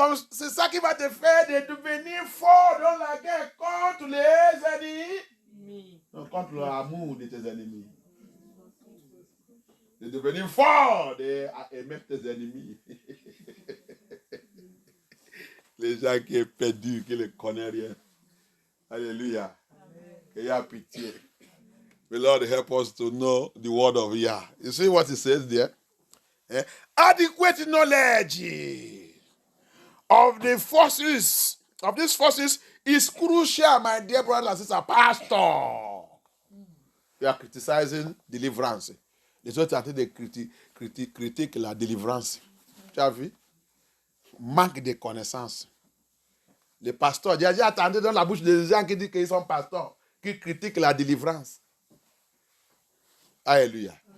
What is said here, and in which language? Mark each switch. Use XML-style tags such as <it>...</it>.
<fr>C'est ça qui va te faire de devenir fort dans la guerre contre les ennemis. Non, contre l'amour de tes ennemis. De devenir fort et même tes ennemis. Les gens qui sont perdus, qui ne connaissent rien. Alléluia. Qu'il y a pitié.</fr> <en>May Lord help us to know the word of Yah. You see what it says there? Adequate knowledge of these forces is crucial, my dear brother and sister. Pastor, you are criticizing deliverance.</en> <fr>Les autres sont en train de critiquer la délivrance. Tu as vu? Manque de connaissances. Les pasteurs, j'ai attendu dans la bouche des gens qui disent qu'ils sont pasteurs, qui critiquent la délivrance. Alléluia.</fr>